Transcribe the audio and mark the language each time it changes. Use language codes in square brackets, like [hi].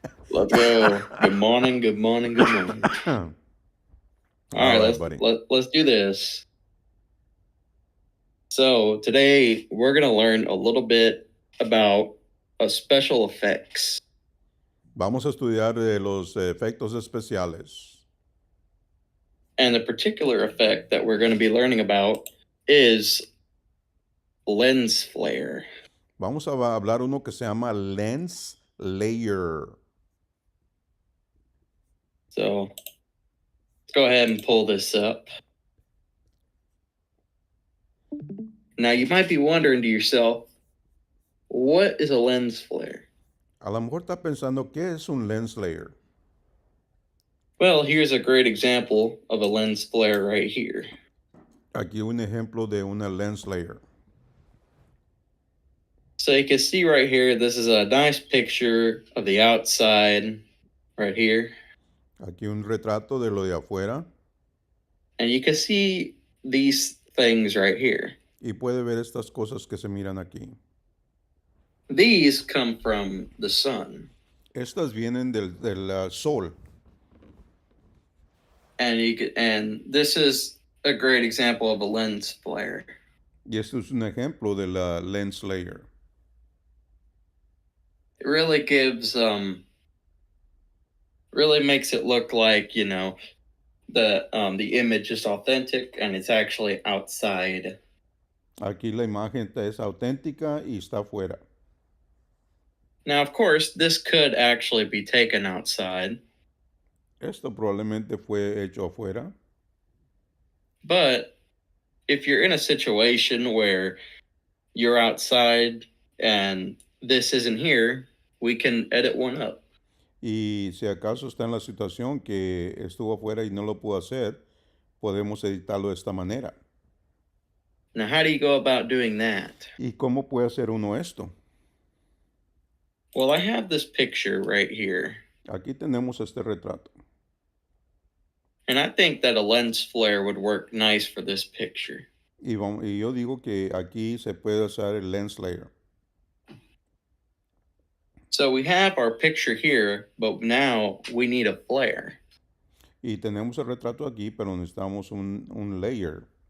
[en] Let's go. Good morning, good morning, good morning. All right, buddy. Let's do this. So today we're going to learn a little bit about special effects. [es] Vamos a estudiar de los efectos especiales. [en] And the particular effect that we're going to be learning about is lens flare. [es] Vamos a hablar uno que se llama lens layer. [en] So let's go ahead and pull this up. Now you might be wondering to yourself, what is a lens flare? [es] A lo mejor está pensando, ¿qué es un lens layer? [en] Well, here's a great example of a lens flare right here. [es] Aquí un ejemplo de una lens layer. [en] So you can see right here, this is a nice picture of the outside right here. [es] Aquí un retrato de lo de afuera. [en] And you can see these things right here. [es] Y puede ver estas cosas que se miran aquí. [en] These come from the sun. [es] Estas vienen del sol. [en] And this is a great example of a lens flare. [es] Y esto es un ejemplo de la lens layer. [en] It really gives really makes it look like, the image is authentic and it's actually outside. [es] Aquí la imagen es auténtica y está afuera. [en] Now, of course, this could actually be taken outside, [es] Esto probablemente fue hecho afuera. [en] but if you're in a situation where you're outside and this isn't here, we can edit one up. [es] Y si acaso está en la situación que estuvo afuera y no lo pudo hacer, podemos editarlo de esta manera. [en] Now, how do you go about doing that? [es] ¿Y cómo puede hacer uno esto? [en] Well, I have this picture right here, [es] Aquí tenemos este retrato. [en] and I think that a lens flare would work nice for this picture. [es] Y yo digo que aquí se puede usar el lens layer. [en] So we have our picture here, but now we need a flare. [es] Y tenemos el retrato aquí, pero necesitamos un layer.